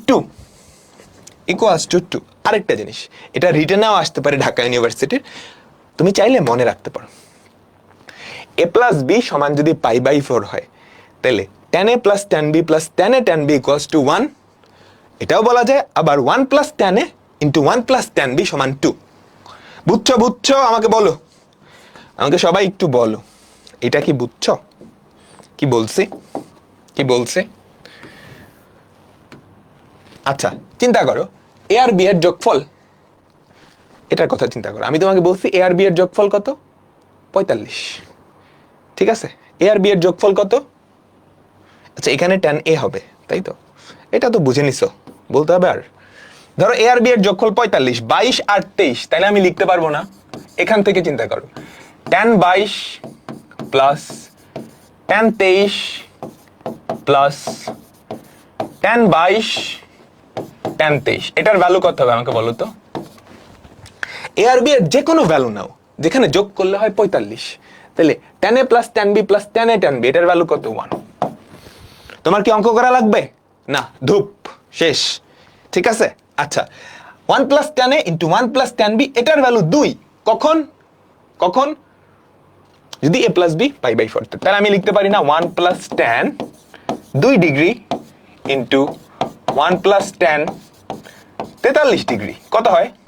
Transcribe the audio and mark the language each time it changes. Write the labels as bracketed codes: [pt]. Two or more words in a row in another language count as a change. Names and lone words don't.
[bn] = 2 আরেকটা জিনিস এটা রিটেনেও আসতে পারে ঢাকা ইউনিভার্সিটির তুমি চাইলে মনে রাখতে পারো [en] a plus b [bn] সমান যদি [en] pi by 4 [bn] হয় তাহলে [en] tan a plus tan b plus tan a tan b equals to 1, [bn] এটাও বলা যায় আবার [en] 1 plus tan a into 1 plus tan b [bn] সমান 2। বুঝছো বুঝছো? আমাকে বলো, আমাকে সবাই একটু বলো এটা কি বুঝছো? কি বলছি, কি বলছে? আচ্ছা চিন্তা করো এ আর বি এর যোগফল, এটার কথা চিন্তা করো। আমি তোমাকে বলছি এ আর বি এর যোগফল কত? 45, ঠিক আছে? এ আর বি এর যোগফল কত? আচ্ছা এখানে [en] tan a [bn] হবে, তাই তো? এটা তো বুঝে নিছো, বলতে হবে আর? ধরো এ আর বি এর যোগফল 45, 22 আর 23, তাহলে আমি লিখতে পারবো না? এখান থেকে চিন্তা করো [en] tan 22 plus tan 23 plus tan 22 tan 23, [bn] এটার ভ্যালু কত হবে আমাকে বলো তো? এ আর বি এর যে কোনো ভ্যালু নাও যেখানে যোগ করলে হয় 45, তাহলে [en] tan a plus tan b plus tan a tan b [bn] এটার ভ্যালু কত? 1। তোমার কি অঙ্ক করা লাগবে না? ধূপ, শেষ, ঠিক আছে? আচ্ছা [en] 1 plus tan a into 1 plus tan b [bn] এটার ভ্যালু 2, কখন? কখন? যদি [en] a plus b pi by 4, [bn] তাহলে আমি লিখতে পারি না [en] 1 plus tan 2 degree into 1 plus tan 43 degree [bn] কত হয়?